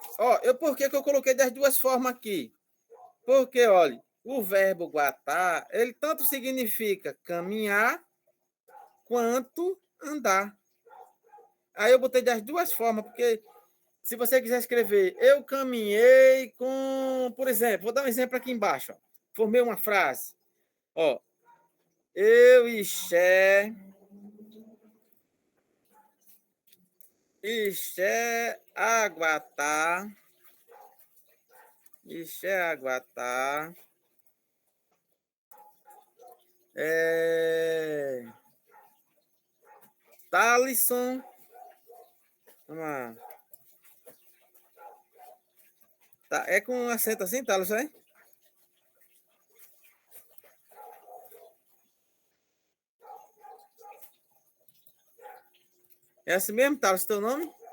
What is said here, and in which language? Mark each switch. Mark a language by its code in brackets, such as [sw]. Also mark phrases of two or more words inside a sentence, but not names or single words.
[pt] Por que eu coloquei das duas formas aqui? Porque, olha, o verbo guatar, ele tanto significa caminhar quanto andar. Aí eu botei das duas formas, porque se você quiser escrever, eu caminhei com, por exemplo, vou dar um exemplo aqui embaixo. Formei uma frase. Eu e Aguatá. [tpw] Aguatá. [pt] Thalisson. Vamos lá. Tá, é com acento assim, Thalisson, é? É assim mesmo, Thales, teu nome?